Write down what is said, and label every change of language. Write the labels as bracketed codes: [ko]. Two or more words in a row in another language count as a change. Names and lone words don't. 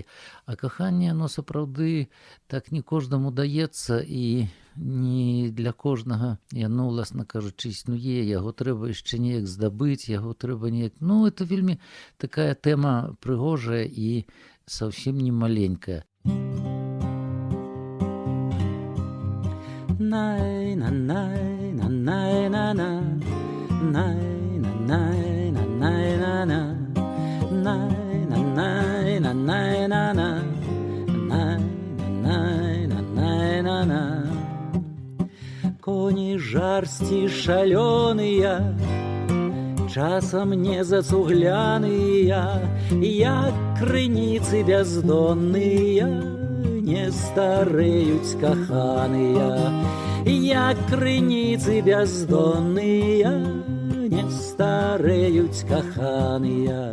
[be] А каханне оно сапраўды так не кожнаму даецца, і не для кожнага яно, уласна кажучы, існуе, яго трэба яшчэ неяк здабыць, яго трэба неяк. [ru] Ну, это [be] вельмі такая тэма прыгожая і зусім не маленькая. Най на най на най на на най на най на най на на най на най на най на на най на най на най на на коні жарсці шалёныя, часам не зацугляныя, як крыніцы бяздонныя, не стареюць каханыя, як крыніцы бяздонныя, не стареюць каханыя.